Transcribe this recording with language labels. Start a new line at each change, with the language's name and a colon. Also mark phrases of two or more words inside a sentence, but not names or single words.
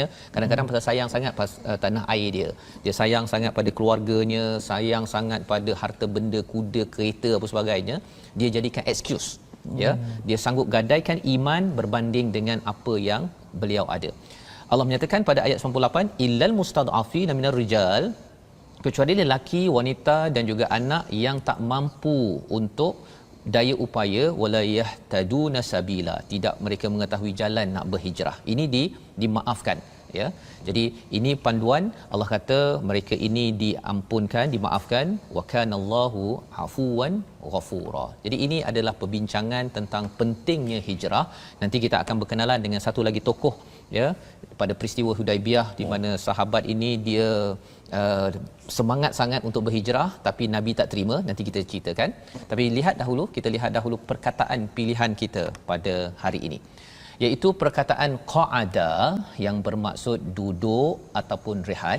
Malay: Kadang-kadang pasal sayang sangat tanah air dia sayang sangat pada keluarganya, sayang sangat pada harta benda, kuda, kereta apa sebagainya, dia jadikan excuse, ya, dia sanggup gadaikan iman berbanding dengan apa yang beliau ada. Allah menyatakan pada ayat 98,
Arabic: إلا المستضعفين من الرجال,
Malay: kecuali lelaki, wanita dan juga anak yang tak mampu untuk daya upaya,
Arabic: ولا يهتدون سبيلا,
Malay: tidak mereka mengetahui jalan nak berhijrah. Ini dimaafkan, ya. Jadi ini panduan, Allah kata mereka ini diampunkan, dimaafkan,
Arabic: وكان الله عفوا غفورا.
Malay: Jadi ini adalah perbincangan tentang pentingnya hijrah. Nanti kita akan berkenalan dengan satu lagi tokoh, ya, pada peristiwa Hudaibiyah, di mana sahabat ini dia semangat sangat untuk berhijrah tapi Nabi tak terima. Nanti kita ceritakan. Tapi kita lihat dahulu perkataan pilihan kita pada hari ini, iaitu perkataan qa'ada yang bermaksud duduk ataupun rehat.